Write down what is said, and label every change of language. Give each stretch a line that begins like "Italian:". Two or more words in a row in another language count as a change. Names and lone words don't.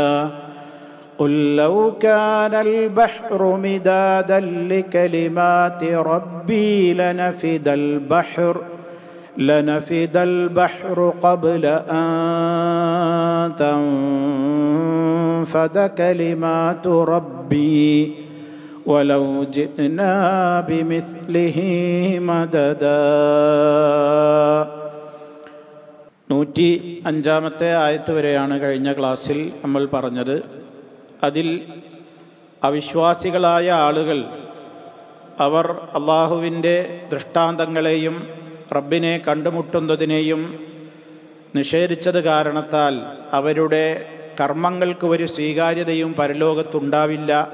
Arabic: قل لو كان البحر مدادا لكلمات ربي لنفد البحر قبل أن تنفد كلمات ربي ولو جئنا بمثله مددا.
Malayalam: 105 ആയത്ത് വരെയാണ് കഴിഞ്ഞ ക്ലാസ്സിൽ നമ്മൾ പറഞ്ഞത്. അതിൽ അവിശ്വാസികളായ ആളുകൾ അവർ അള്ളാഹുവിൻ്റെ ദൃഷ്ടാന്തങ്ങളെയും റബ്ബിനെ കണ്ടുമുട്ടുന്നതിനെയും നിഷേധിച്ചത് കാരണത്താൽ അവരുടെ കർമ്മങ്ങൾക്ക് ഒരു സ്വീകാര്യതയും പരലോകത്തുണ്ടാവില്ല.